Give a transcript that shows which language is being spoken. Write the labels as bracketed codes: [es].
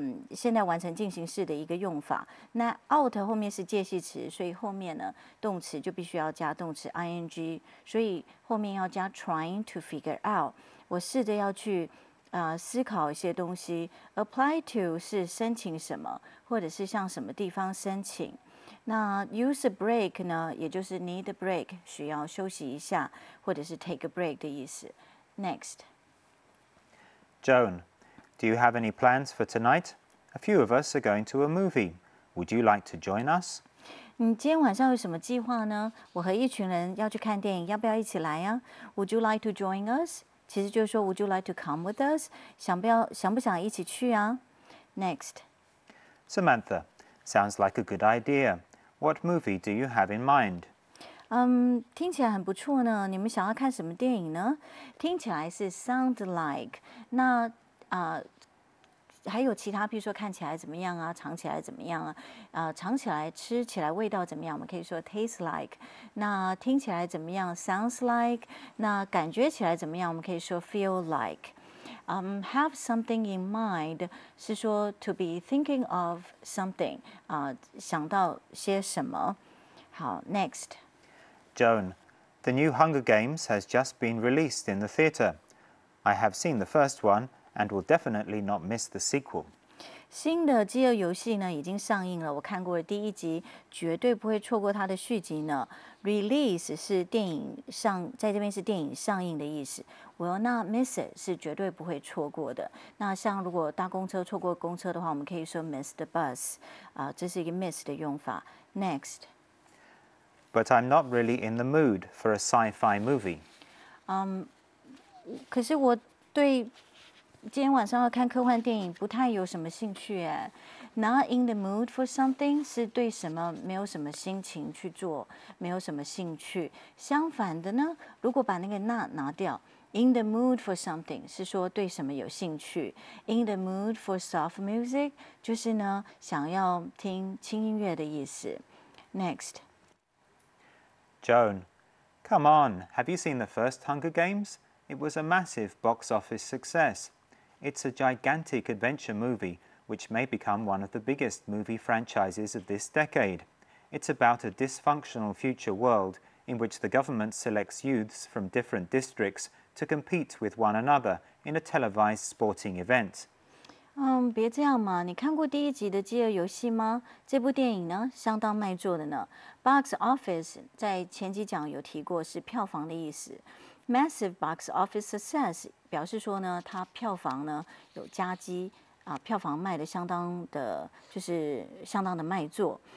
[zh] 现在完成进行式的一个用法。那 out 后面是介系词，所以后面呢动词就必须要加动词 ing， 所以后面要加 [en] trying to figure out。 [zh] 我试着要去思考一些东西。 apply to 是申请什么，或者是向什么地方申请。那 [en] use a break [zh] 呢，也就是 [en] need a break， [zh] 需要休息一下，或者是 [en] take a break [zh] 的意思。 [en] Next， Joan，do you have any plans for tonight? A few of us are going to a movie. Would you like to join us? [zh] 你今天晚上有什么计划呢？我和一群人要去看电影，要不要一起来呀？ [en] Would you like to join us？ [zh] 其实就是说 [en] Would you like to come with us？ [zh] 想不想一起去啊 ？Next， [en] Samantha，sounds like a good idea. What movie do you have in mind? [zh] 听起来很不错呢。你们想要看什么电影呢？听起来是 sound like。那还有其他，譬如说看起来怎么样啊，尝起来怎么样啊？尝起来、吃起来味道怎么样？我们可以说 taste like。那听起来怎么样 ？sounds like。那感觉起来怎么样？我们可以说 feel like。 have something in mind 是说 [en] to be thinking of something [zh] 想到些什么。好 ，next。 [en] Joan，the new Hunger Games has just been released in the theatre. I have seen the first one.And will definitely not miss the sequel. [zh] 新的饥饿游戏呢已经上映了，我看过了第一集，绝对不会错过它的续集呢。 Release 是电影上，在这边是电影上映的意思。 Will not miss it 是绝对不会错过的。那像如果搭公车错过公车的话，我们可以说 [en] miss the bus， [zh] 这是一个 miss 的用法。 [en] Next。 But I'm not really in the mood for a sci-fi movie. [zh] 可是我对今天晚上要看科幻电影不太有什么兴趣哎。 Not in the mood for something 是对什么没有什么心情去做，没有什么兴趣。相反的呢，如果把那个 not 拿掉 ， [en] in the mood for something [zh] 是说对什么有兴趣。 [en] In the mood for soft music [zh] 就是呢想要听轻音乐的意思。 [en] Next。 Joan，come on，have you seen the first Hunger Games? It was a massive box office success. It's a gigantic adventure movie, which may become one of the biggest movie franchises of this decade. It's about a dysfunctional future world in which the government selects youths from different districts to compete with one another in a televised sporting event. [zh] 别这样嘛！你看过第一集的《饥饿游戏》吗？这部电影呢，相当卖座的呢。 Box office 在前几讲有提过，是票房的意思。 Massive box office success 表示说呢，它票房呢有佳绩票房卖的相当的，就是相当的卖座。